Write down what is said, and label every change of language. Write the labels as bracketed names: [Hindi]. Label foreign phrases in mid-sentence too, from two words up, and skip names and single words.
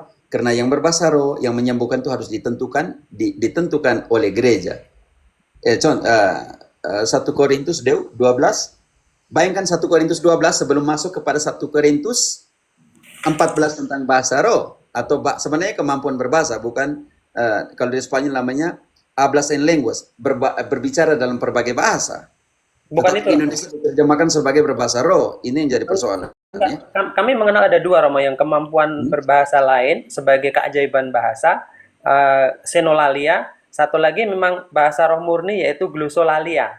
[Indonesian] Karena yang berbahasa roh, yang menyembuhkan itu harus ditentukan oleh gereja. 1 Korintus 12, bayangkan 1 Korintus 12 sebelum masuk kepada 1 Korintus 14 tentang bahasa roh. Atau sebenarnya kemampuan berbahasa, bukan kalau di Spanyol namanya [Spanish] hablas en lenguas, [Indonesian] berbicara dalam berbagai bahasa. bukan itu. Indonesia diterjemahkan sebagai berbahasa roh. Ini yang jadi persoalan. Kami mengenal ada dua Romo yang kemampuan berbahasa lain sebagai keajaiban bahasa, senolalia. Satu lagi memang bahasa roh murni yaitu glosolalia.